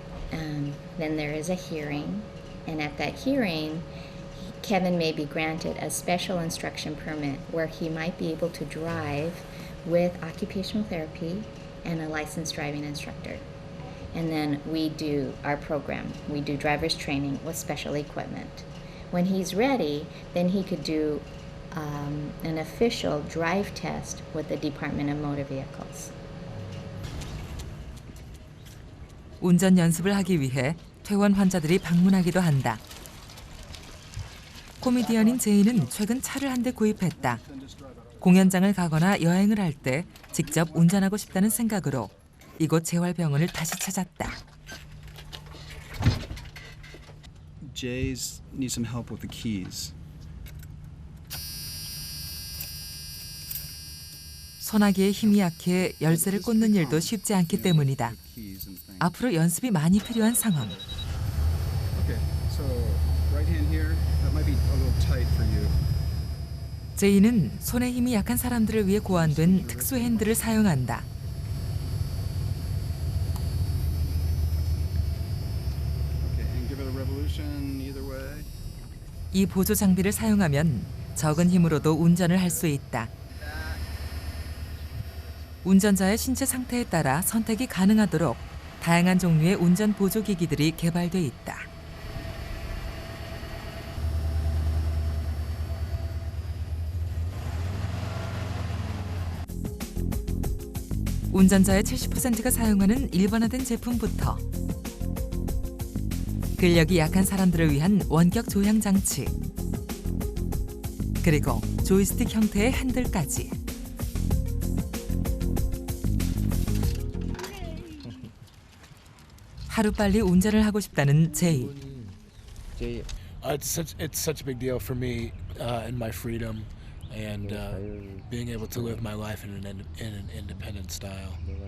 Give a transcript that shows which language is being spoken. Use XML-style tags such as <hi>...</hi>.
<en>Then there is a hearing, and at that hearing, Kevin may be granted a special instruction permit where he might be able to drive with occupational therapy and a licensed driving instructor. And then we do our program. We do driver's training with special equipment. When he's ready, then he could do an official drive test with the Department of Motor Vehicles.</en> <ko>운전 연습을 하기 위해 퇴원 환자들이 방문하기도 한다. 코미디언인 제이는 최근 차를 한 대 구입했다. 공연장을 가거나 여행을 할 때 직접 운전하고 싶다는 생각으로 이곳 재활병원을 다시 찾았다.</ko> <en>Jay's need some help with the keys.</en> <ko>소나기에 힘이 약해 열쇠를 꽂는 일도 쉽지 않기 때문이다. 앞으로 연습이 많이 필요한 상황.</ko> <en>Okay, so right hand here. That might be a little tight for you.</en> <ko>제이는 손에 힘이 약한 사람들을 위해 고안된 특수 핸들을 사용한다.</ko> <en>Okay, and give it a revolution either way.</en> <ko>이 보조 장비를 사용하면 적은 힘으로도 운전을 할 수 있다. 운전자의 신체 상태에 따라 선택이 가능하도록 다양한 종류의 운전 보조 기기들이 개발돼 있다. 운전자의 70%가 사용하는 일반화된 제품부터 근력이 약한 사람들을 위한 원격 조향 장치, 그리고 조이스틱 형태의 핸들까지. 하루빨리 운전을 하고 싶다는 제이.</ko> <en>It's such a big deal for me and my freedom and being able to live my life in an independent style.</en>